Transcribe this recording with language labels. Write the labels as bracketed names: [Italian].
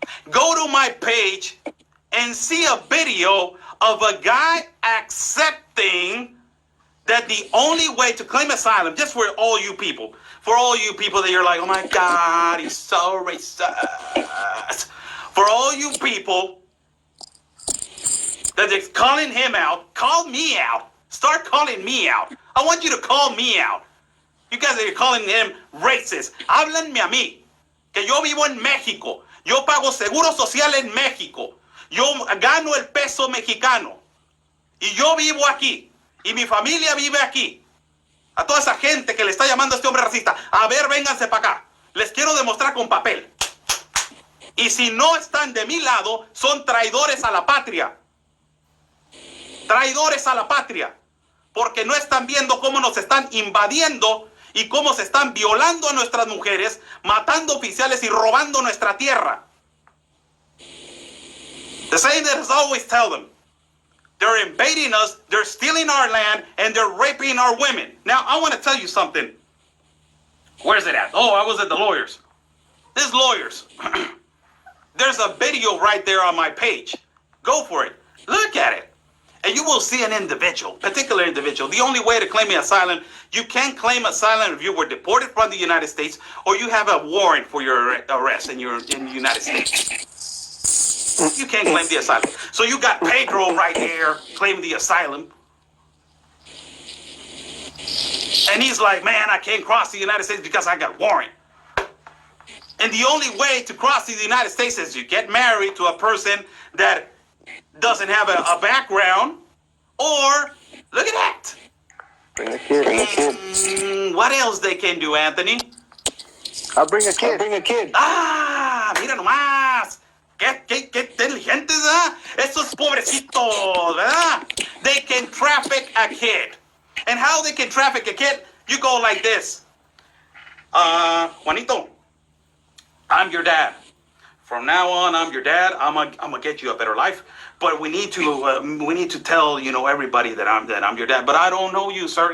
[English] Go to my page and see a video of a guy accepting that the only way to claim asylum, just for all you people that you're like, oh my God, he's so racist. For all you people that is calling him out, call me out. Start calling me out. I want you to call me out. You guys are calling him racist. [Spanish] Háblenme a mí, que yo vivo en México. Yo pago seguro social en México. Yo gano el peso mexicano. Y yo vivo aquí. Y mi familia vive aquí. A toda esa gente que le está llamando a este hombre racista. A ver, vénganse para acá. Les quiero demostrar con papel. Y si no están de mi lado, son traidores a la patria. Traidores a la patria. Porque no están viendo cómo nos están invadiendo y cómo se están violando a nuestras mujeres, matando oficiales y robando nuestra tierra. [English] The same that has always tell them. They're invading us, they're stealing our land, and they're raping our women. Now, I want to tell you something. Where's it at? Oh, I was at the lawyers. These lawyers. There's a video right there on my page. Go for it. Look at it. And you will see an individual, particular individual. The only way to claim asylum, you can claim asylum if you were deported from the United States or you have a warrant for your arrest and you're in the United States. You can't claim the asylum. So you got Pedro right here claiming the asylum. And he's like, man, I can't cross the United States because I got a warrant. And the only way to cross the United States is you get married to a person that doesn't have a background, or look at that. Bring a kid. Bring a kid. What else they can do, Anthony? I'll bring a kid. I'll bring a kid. [Spanish] Mira nomás. Qué inteligentes, ¿verdad? Esos pobrecitos, ¿verdad? [English] They can traffic a kid. And how they can traffic a kid? You go like this. Juanito, I'm your dad. From now on, I'm your dad. I'm gonna get you a better life. But we need to tell everybody that I'm your dad. But I don't know you, sir.